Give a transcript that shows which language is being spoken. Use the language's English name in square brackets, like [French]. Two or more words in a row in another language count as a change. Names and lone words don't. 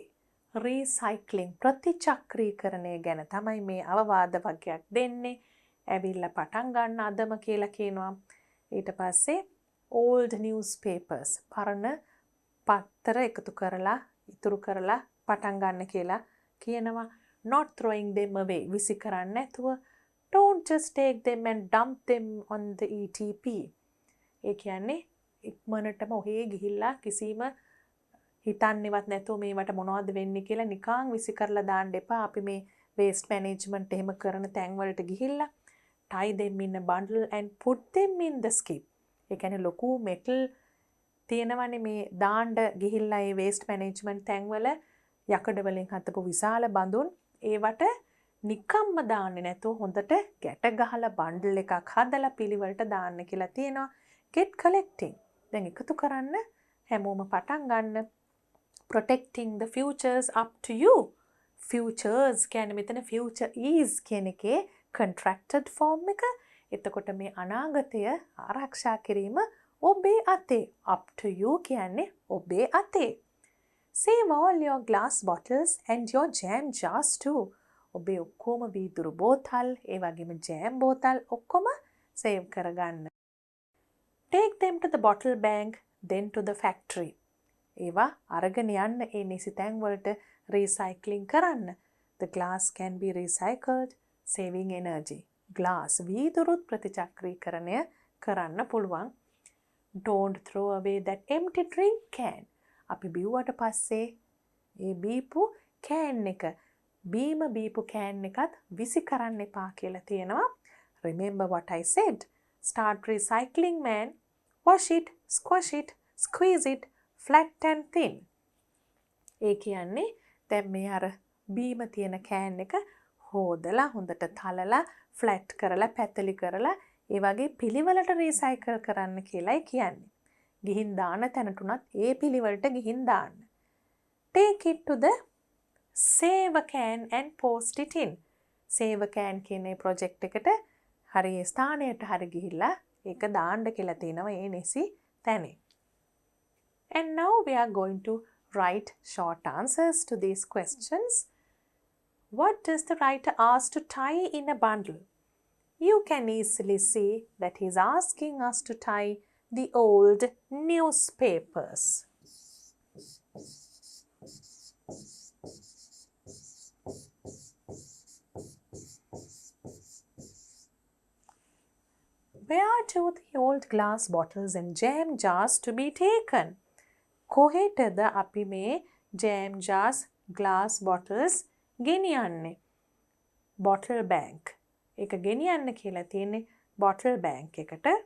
[Sinhala] Recycling ප්‍රතිචක්‍රීකරණය ගැන තමයි මේ අවවාද වගයක් දෙන්නේ. ඇවිල්ලා පටන් ගන්න අදම කියලා කියනවා. ඊට පස්සේ [English] old newspapers [Sinhala] පරණ පත්තර එකතු කරලා ඉතුරු කරලා පටන් ගන්න කියලා කියනවා. [English] Not throwing them away [Sinhala] විසි කරන්නේ නැතුව. [English] Don't just take them and dump them on the ETP. [Sinhala] ඒ කියන්නේ ඉක්මනටම ඔහේ ගිහිල්ලා කිසිම හිතන්නේවත් නැතුව මේවට මොනවද වෙන්නේ කියලා නිකන් විසි කරලා දාන්න එපා. අපි මේ [English] waste management [Sinhala] එහෙම කරන තැන් වලට ගිහිල්ලා [English] tie them in a bundle and put them in the skip. [Sinhala] ඒ කියන්නේ ලොකු metal තියෙනවනේ මේ දාන්න ගිහිල්ලා ඒ [English] waste management [Sinhala] තැන් වල යකඩ වලින් හදපු විශාල බඳුන් ඒවට නිකම්ම දාන්නේ නැතුව හොඳට ගැට ගහලා බන්ඩල් එකක් හදලා පිළිවෙලට දාන්න කියලා තියෙනවා. [English] Get collecting. [Sinhala] දැන් එකතු කරන්න හැමෝම පටන් ගන්න. [English] Protecting the futures up to you. [Sinhala] Futures කියන්නේ මෙතන [English] future is [Sinhala] කියන එකේ [English] contracted form [Sinhala] එක. එතකොට මේ අනාගතය ආරක්ෂා කිරීම ඔබේ අතේ. [English] Up to you [Sinhala] කියන්නේ ඔබේ අතේ. [English] Save all your glass bottles and your jam jars too. [Sinhala] ඔබේ ඔක්කොම වීදුරු බෝතල්, ඒ වගේම ජෑම් බෝතල් ඔක්කොම save කරගන්න. [English] Take them to the bottle bank, then to the factory. [Sinhala] ඒවා අරගෙන යන්න ඒ නිසි තැන් වලට recycling කරන්න. [English] The glass can be recycled, saving energy. [Sinhala] Glass වීදුරුත් ප්‍රතිචක්‍රීකරණය කරන්න පුළුවන්. [English] Don't throw away that empty drink can. [Sinhala] අපි බිව්වට පස්සේ ඒ බීපු can එක බීම බීපු can එකත් විසි කරන්න එපා කියලා තියෙනවා. [English] Remember what I said. Start recycling man. Wash it, squash it, squeeze it, flat and thin. [Sinhala] ඒ කියන්නේ දැන් මේ අර බීම තියෙන can එක හොදලා හොඳට තලලා ෆ්ලැට් කරලා පැතලි කරලා ඒ වගේ පිළිවෙලට රීසයිකල් කරන්න කියලායි කියන්නේ. ගිහින් දාන තැනට උනත් ඒ පිළිවෙලට ගිහින් දාන්න. [English] Take it to the save a can and post it in. Save a can [Sinhala] කියන මේ ප්‍රොජෙක්ට් එකට හරි ස්ථානයට හරි ගිහිල්ලා ඒක දාන්න කියලා තියෙනවා ඒ නිසි තැනේ. [English] And now we are going to write short answers to these questions. What does the writer ask to tie in a bundle? You can easily see that he's asking us to tie the old newspapers. Where do the old glass bottles and jam jars to be taken? [Sinhala] කොහෙටද අපි මේ [English] jam jars, glass bottles [Sinhala] ගෙනියන්නේ? [English] Bottle bank. [Sinhala] ඒක ගෙනියන්න කියලා තියෙන්නේ [English] bottle bank [Sinhala] එකට.